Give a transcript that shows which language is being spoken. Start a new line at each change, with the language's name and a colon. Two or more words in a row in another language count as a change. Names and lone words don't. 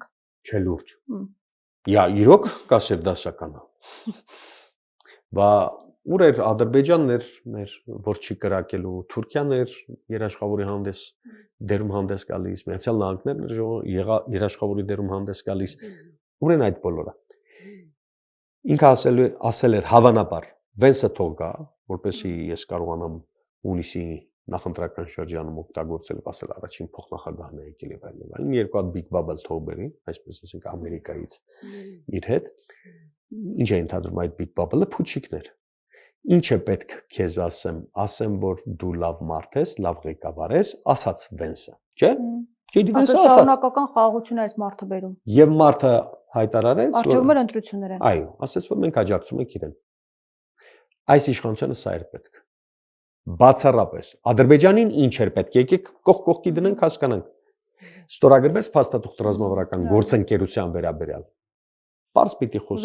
Armenian: Չէ լուրջ։ Յա իրոք կասեր դասականը։ Բա ուր էր Ադրբեջանն էր մեր որ չի կրակելու, Թուրքիան էր երաշխավորի հանդես դերում հանդես գալիս, Միացյալ Նահանգներն էր երաշխավորի դերում հանդես գալիս։ Ուր են այդ բոլորը։ Ինքը ասել էր հավանաբար Վենսը թող գա, որպեսզի ես կարողանամ հունիսի նախընտրական շրջանում օգտագործել, ասել առաջին փոխնախագահն է եկել եւ այլն։ Երկու հատ
English: big bubble
Armenian: թող բերի, այսպես ասենք Ամերիկայից իր հետ։ Ինչ է ընդհանրում այդ
English: big bubble-
Armenian: ը փուչիկներ։ Ինչ է պետք քեզ ասեմ, որ դու լավ մարդ ես, լավ ղեկավար ես, ասաց Վենսը, չէ՞։ Ջեյդի Վենսը ասաց։ Շարունակական խաղաղություն է այս մարդը բերում։ Եվ մարդը հայտարարեց, որ արժևում էր ընտրություններ են։ Այո, ասաց, որ մենք աջակցում ենք իրեն։ Այս իշխանությունը սա էր պետք։ Բացառապես Ադրբեջանին ինչ էր պետք, եկեք կողքի դնենք, հասկանանք։ Ստորագրվեց փաստաթուղթ ռազմավարական գործընկերության վերաբերյալ։ Պարզ պիտի խոսենք։